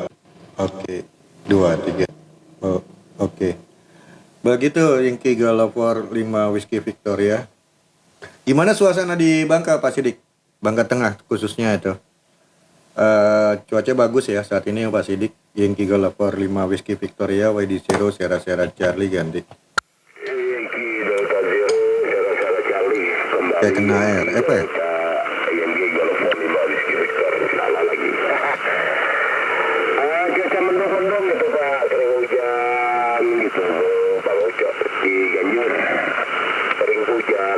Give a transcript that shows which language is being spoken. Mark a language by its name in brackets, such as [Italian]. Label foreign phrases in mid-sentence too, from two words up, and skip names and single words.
[Indonesian] Oke. 2 3. Oh, oke. Begitu Yankee Golf 5 Whiskey Victoria. Gimana suasana di Bangka Pak Sidik? Bangka Tengah khususnya itu. Cuaca bagus ya saat ini Pak Sidik. Yankee Golf 5 Whiskey Victoria, YD0 Sierra Charlie ganti. Yankee Delta Zero Sierra Charlie kembali. Kayak kena air, apa ya? Yankee Golf 5 Whiskey Victor, salah lagi. Cuaca mendung-mendung gitu Pak, sering hujan gitu Bang Ucok di Ganjur, sering hujan.